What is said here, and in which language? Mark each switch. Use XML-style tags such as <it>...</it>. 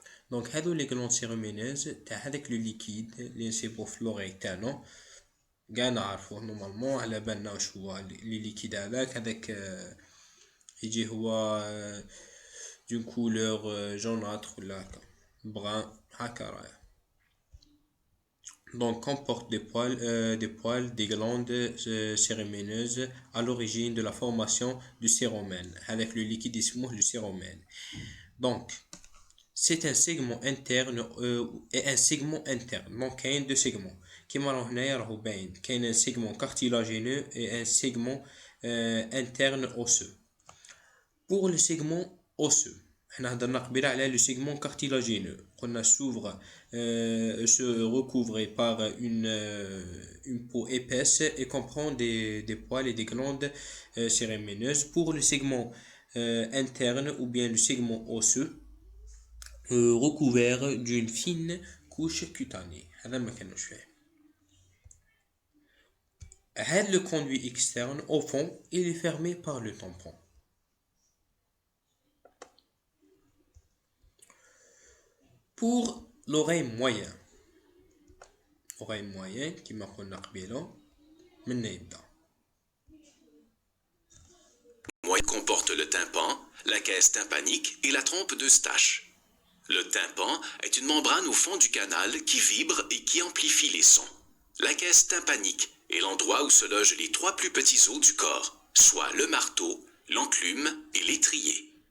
<ar>Donc هادو</ar> <fr>les glandes cérumineuses</fr> <ar>تاع هذاك لو ليكيد اللي نسيبوه في لوغي تاعنا كاع نعرفوه نورمالمون على بالنا واش هو لي ليكيد هذاك يجي هو</ar> <fr>d'une couleur jaunâtre</fr> <ar>ولا هكا brun هكا رايح.</ar> <fr>Donc comporte des glandes cérumineuses à l'origine de la formation du cérumen avec le liquide</fr> <ar>اسمه</ar> <fr>le cérumen. Donc c'est un segment interne et un segment interne. Donc il y a deux segments</fr> <ar>كيما راهو هنايا راهو باين كاين</ar> <fr>un segment cartilagineux et un segment interne osseux. Pour le segment osseux</fr> <ar>حنا هضرنا قبيله على</ar> <fr>le segment cartilagineux</fr> <ar>قلنا</ar> <fr>s'ouvre se recouvre par une peau épaisse et comprend des poils et des glandes cérumineuses. Pour le segment interne ou bien le segment osseux recouvert d'une fine couche cutanée.</fr> <ar>هذا ما كانوش فيه. هذا</ar> <fr>le conduit externe au fond il est fermé par le tampon. Pour l'oreille moyenne</fr> <ar>كما قلنا قبيله من يبدا.</ar> <fr>Moyenne comporte le tympan, la caisse tympanique et la trompe d'Eustache. Le tympan est une membrane au fond du canal qui vibre et qui amplifie les sons. La caisse tympanique est l'endroit où se logent les 3 plus petits os du corps, soit le marteau, l'enclume et l'étrier.</fr>